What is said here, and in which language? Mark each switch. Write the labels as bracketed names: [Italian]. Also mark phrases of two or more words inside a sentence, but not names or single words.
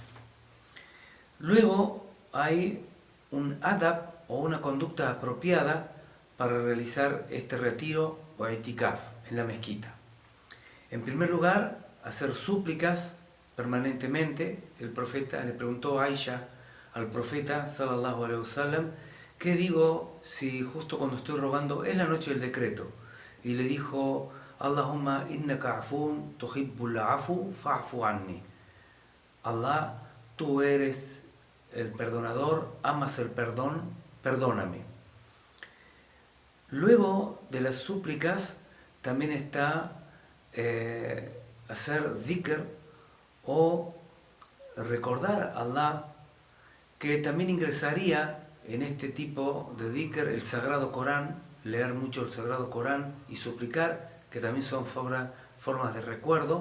[Spanish] Luego hay un adab o una conducta apropiada para realizar este retiro o itikaf en la mezquita. En primer lugar, hacer súplicas permanentemente. El profeta le preguntó a Aisha al profeta [Arabic] صلى الله عليه وسلم, [Spanish] ¿qué digo si justo cuando estoy rogando es la noche del decreto? Y le dijo, [Arabic] اللهم إنك عفو تحب العفو فاعف عني. [Spanish] Allah, tú eres el perdonador, amas el perdón, perdóname. Luego de las súplicas también está hacer dhikr o recordar a Allah, que también ingresaría en este tipo de dhikr el Sagrado Corán, leer mucho el Sagrado Corán y suplicar, que también son formas de recuerdo.